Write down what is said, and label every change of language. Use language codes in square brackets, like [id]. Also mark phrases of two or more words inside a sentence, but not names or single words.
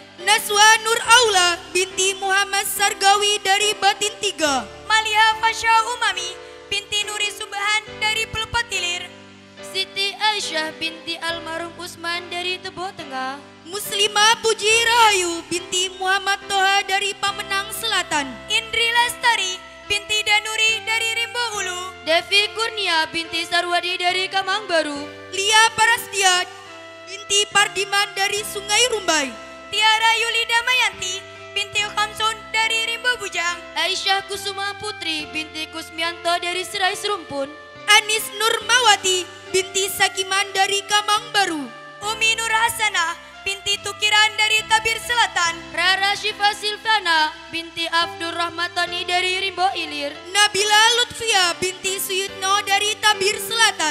[id] Naswa Nur Aula binti Muhammad Sargawi dari Batin Tiga. Malia Fasya Umami binti Nuri Subhan dari Pelepat Ilir. Siti Aisyah binti almarhum Usman dari Tebo Tengah. Muslimah Puji Rahayu binti Muhammad Toha dari Pamenang Selatan. Indri Lestari binti Danuri dari Rimbo Ulu. Devi Kurnia binti Sarwadi dari Kamang Baru. Lia Parastia binti Pardiman dari Sungai Rumbai. Tiara Yuli Damayanti binti Kamsun dari Rimbo Bujang. Aisyah Kusuma Putri binti Kusmianto dari Serai Serumpun. Anis Nurmawati binti Sakiman dari Kamang Baru. Umi Nur Hasanah binti Tukiran dari Tabir Selatan. Rara Syifa Silvana binti Abdur Rahmatani dari Rimbo Ilir. Nabila Lutfia binti Suyutno dari Tabir Selatan.